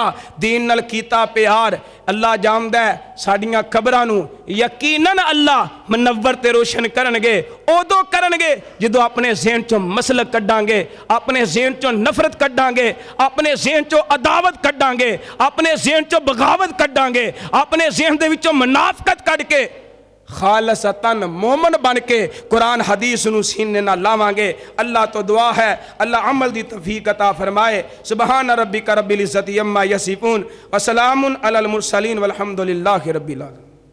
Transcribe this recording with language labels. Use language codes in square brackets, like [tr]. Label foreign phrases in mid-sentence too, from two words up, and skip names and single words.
[pa] دین نال کیتا پیار اللہ جاندا ہے ساڈیاں قبراں نوں یقیناً اللہ منور تے روشن کرنگے، اودوں کرنگے جدوں اپنے ذہن چوں مسلک کڈانگے، اپنے ذہن چوں نفرت کڈانگے، اپنے ذہن چوں عداوت کڈانگے، اپنے ذہن چوں بغاوت کڈانگے، اپنے ذہن دے وچوں منافقت کڈھ کے خالصتاً مومن بن کے قرآن حدیث نوں سینے نا لاوانگے. اللہ تو دعا ہے اللہ عمل دی توفیق عطا فرمائے. [ar] سبحان ربك رب العزة عما يصفون وسلام على المرسلين والحمد لله رب العالمين.